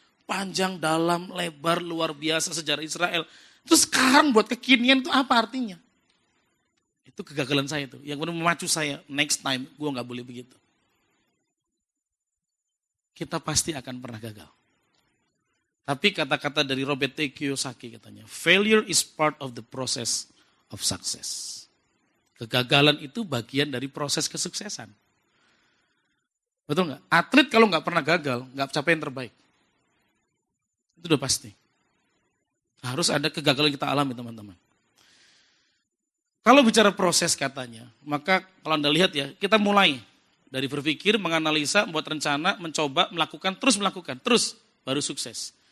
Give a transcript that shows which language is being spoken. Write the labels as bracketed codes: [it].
[id] Panjang, dalam, lebar, luar biasa sejarah Israel. Terus sekarang buat kekinian itu apa artinya? Itu kegagalan saya itu. Yang benar memacu saya, [en] next time [id] gue gak boleh begitu. Kita pasti akan pernah gagal. Tapi kata-kata dari Robert T. [en] Kiyosaki [id] katanya, [en] failure is part of the process of success. [id] Kegagalan itu bagian dari proses kesuksesan. Betul nggak? Atlet kalau nggak pernah gagal, nggak capai yang terbaik. Itu udah pasti. Harus ada kegagalan kita alami teman-teman. Kalau bicara proses katanya, maka kalau Anda lihat ya, kita mulai dari berpikir, menganalisa, membuat rencana, mencoba, melakukan, terus baru sukses.